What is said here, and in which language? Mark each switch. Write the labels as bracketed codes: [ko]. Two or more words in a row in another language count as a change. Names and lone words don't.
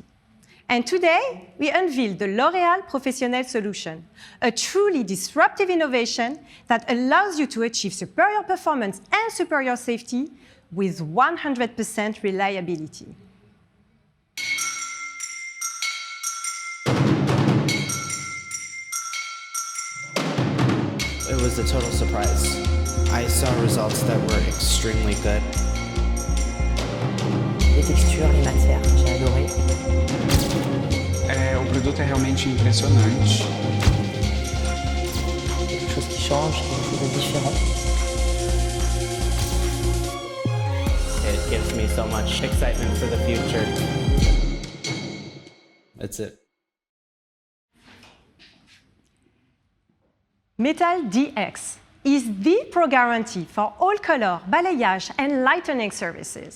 [en] And today, we unveiled the L'Oréal Professionnel solution, a truly disruptive innovation that allows you to achieve superior performance and superior safety with 100% reliability. It was a total surprise. I saw results that were extremely good. [fr] Les textures, les matières, j'ai adoré. [pt] O produto é realmente impressionante. [fr] Quelque chose qui change, quelque chose de différent. [en] It gives me so much excitement for the future. That's it. Metal DX is the pro guarantee for all color, balayage, and lightening services.